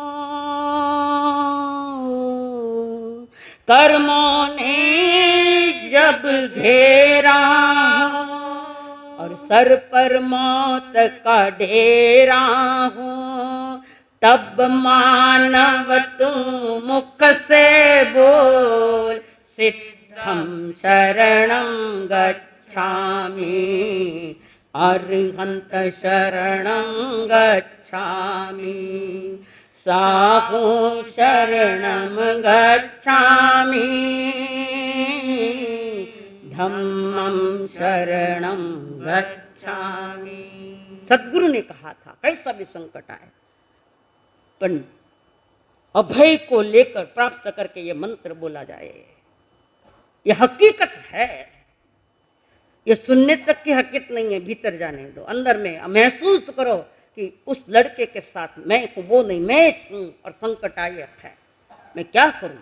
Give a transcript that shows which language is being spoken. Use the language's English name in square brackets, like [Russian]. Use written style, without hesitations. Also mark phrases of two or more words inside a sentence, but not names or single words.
[Hindi] कर्मों ने जब घेरा हो, और सर पर मौत का डेरा हो, तब मानव तू मुख से बोल, [Prakrit languages] सिद्धम शरणं गच्छामि, अरिहंत शरणं गच्छामि। साहु शरणं गच्छामि, धम्मं शरणं गच्छामि। [Hindi] सदगुरु ने कहा था कैसा भी संकट आए, पर अभय को लेकर प्राप्त करके ये मंत्र बोला जाए। ये हकीकत है, ये सुनने तक की हकीकत नहीं है, भीतर जाने दो, अंदर में महसूस करो कि उस लड़के के साथ मैं हूं, वो नहीं, मैं हूं और संकट आया है, मैं क्या करूं।